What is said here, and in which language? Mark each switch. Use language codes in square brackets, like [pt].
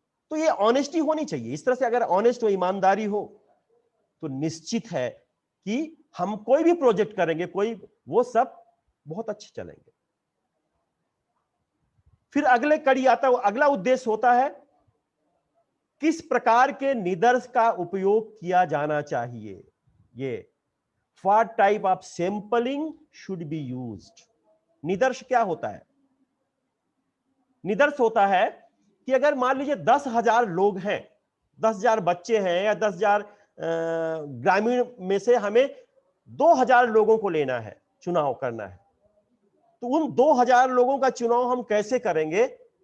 [hi] तो ये ऑनेस्टी होनी चाहिए। इस तरह से अगर ऑनेस्ट हो, ईमानदारी हो, तो निश्चित है कि हम कोई भी प्रोजेक्ट करेंगे, वो सब बहुत अच्छे चलेंगे। फिर अगले कड़ी आता है, अगला उद्देश्य होता है किस प्रकार के निदर्श का उपयोग किया जाना चाहिए। [en] ये What type of sampling should be used? [hi] निदर्श क्या होता है? निदर्श होता है कि अगर मान लीजिए 10,000 लोग हैं, 10,000 बच्चे हैं, या 10,000 ग्रामीण में से हमें 2,000 लोगों को लेना है, चुनाव करना है, तो उन 2,000 लोगों का चुनाव हम कैसे करेंगे?